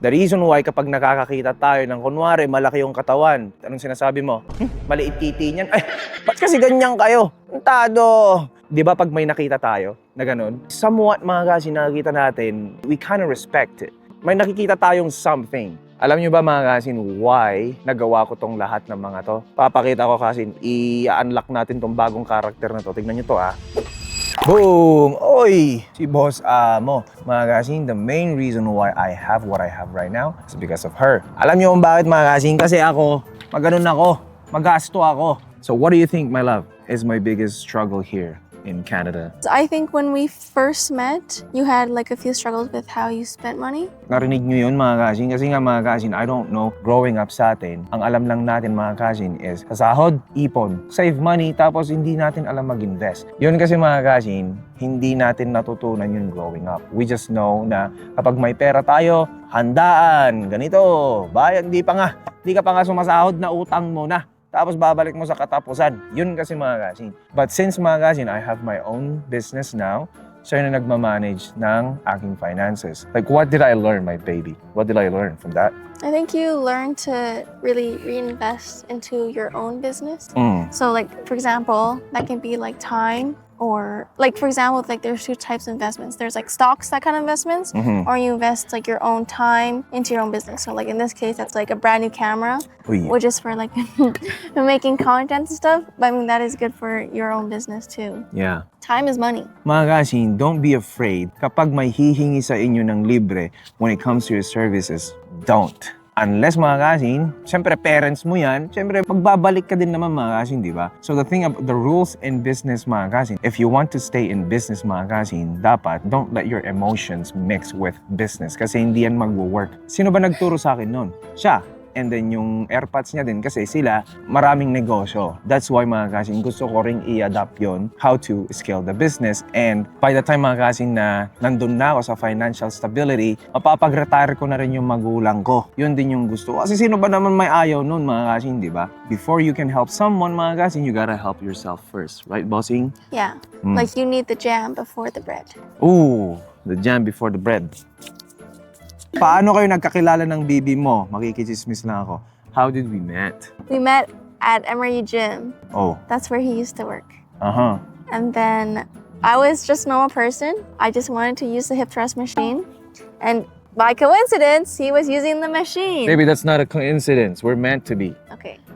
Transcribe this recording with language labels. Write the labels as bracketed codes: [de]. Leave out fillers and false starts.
[en] The reason why [tl] kapag nakakakita tayo ng kunwari malaki yung katawan, anong sinasabi mo? Maliit titi niyan. Ay, ba't kasi ganyan kayo? Tado! Di ba pag may nakita tayo na ganun, somewhat mga kasi nakikita natin, [en] we kind of respect it. [tl] May nakikita tayong something. Alam niyo ba mga kasin, why nagawa ko tong lahat ng mga to? Papakita ko kasin, i-unlock natin tong bagong karakter na to. Tignan niyo to Boom! Oy! Si Boss Amo. [en] Mga kasin, the main reason why I have what I have right now is because of her. [tl] Alam niyo kung bakit mga kasin? Kasi ako, maganon ako. Magasto ako. [en] So what do you think, my love, is my biggest struggle here in Canada? I think when we first met, you had like a few struggles with how you spent money. [tl] Narinig nyo yun mga kasin? Kasi nga mga kasin, [en] I don't know, growing up [tl] sa atin, ang alam lang natin mga kasin is sa sahod, ipon, [en] save money, [tl] tapos hindi natin alam mag-invest. Yun kasi mga kasin, hindi natin natutunan yun growing up. [en] We just know [tl] na kapag may pera tayo, handaan, ganito, bayad, di ka pa nga sumasahod na utang mo na. Tapos babalik mo sa katapusan. Yun kasi mga kasin. But since mga kasin, [en] I have my own business now, [tl] siya na nagmamanage ng aking finances. [en] Like, what did I learn, my baby? What did I learn from that? I think you learn to really reinvest into your own business. So like, for example, that can be like time or like, for example, like there's two types of investments. There's like stocks, that kind of investments, or you invest like your own time into your own business. So like in this case, that's like a brand new camera, which is for like making content and stuff. But I mean, that is good for your own business too. Yeah. Time is money. Mga kasin, don't be afraid. [tl] Kapag may hihingi sa inyo ng libre when it comes to your services, don't. Unless mga kasin, syempre parents mo yan, syempre magbabalik ka din naman mga kasin, di ba? [en] So the thing about the rules in business mga kasin, if you want to stay in business mga kasin, dapat don't let your emotions mix with business [tl] kasi hindi yan mag-work. Sino ba nagturo sa akin nun? Siya. And then yung AirPods niya din kasi sila maraming negosyo. That's why mga kasin, gusto ko ring i-adapt yon [en] how to scale the business. [tl] And by the time mga kasin na nandun na ako sa financial stability, mapapag-retire ko na rin yung magulang ko. Yun din yung gusto ko. Kasi sino ba naman may ayaw nun mga kasin, di ba? [en] Before you can help someone mga kasin, you gotta help yourself first. Right, bossing? Yeah. Like you need the jam before the bread. Ooh, the jam before the bread. [tl] Paano kayo nagkakilala ng bibi mo? Makikichismis lang ako. [en] How did we met? We met at MRU Gym. Oh. That's where he used to work. Uh-huh. And then I was just a normal person. I just wanted to use the hip thrust machine. And by coincidence, he was using the machine. Baby, that's not a coincidence. We're meant to be. Okay.